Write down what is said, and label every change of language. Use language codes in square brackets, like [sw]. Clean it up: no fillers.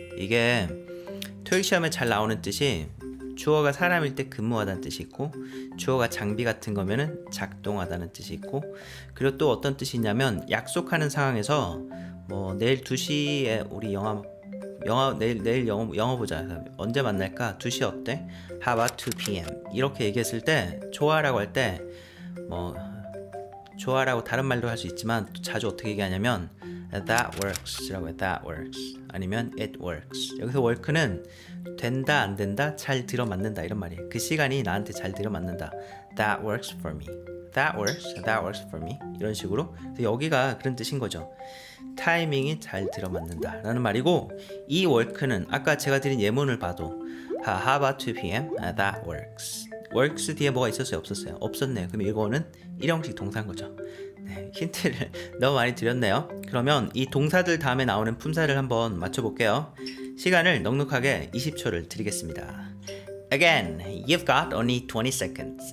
[ko] 이게 토익 시험에 잘 나오는 뜻이 주어가 사람일 때 근무하다는 뜻이 있고, 주어가 장비 같은 거면은 작동하다는 뜻이 있고, 그리고 또 어떤 뜻이 있냐면 약속하는 상황에서 뭐 내일 2시에 우리 내일 영어 보자. 언제 만날까? 2시 어때? [en] How about 2 p.m. [ko] 이렇게 얘기했을 때 좋아라고 할 때 뭐 좋아라고 다른 말도 할 수 있지만 또 자주 어떻게 얘기하냐면 [en] that works [ko] 라고 해. [en] that works [ko] 아니면 [en] it works. [ko] 여기서 work는 된다 안 된다 잘 들어맞는다 이런 말이에요. 그 시간이 나한테 잘 들어맞는다. [en] that works for me. that works for me 이런 식으로. [ko] 그래서 여기가 그런 뜻인 거죠. 타이밍이 잘 들어맞는다 라는 말이고, 이 work는 아까 제가 드린 예문을 봐도 [en] How about 2 p.m. That works. [ko] works 뒤에 뭐가 있었어요? 없었어요? 없었네요. 그럼 이거는 일형식 동사인 거죠. 네, 힌트를 너무 많이 드렸네요. 그러면 이 동사들 다음에 나오는 품사를 한번 맞춰볼게요. 시간을 넉넉하게 20초를 드리겠습니다. [en] Again, you've got only 20 seconds.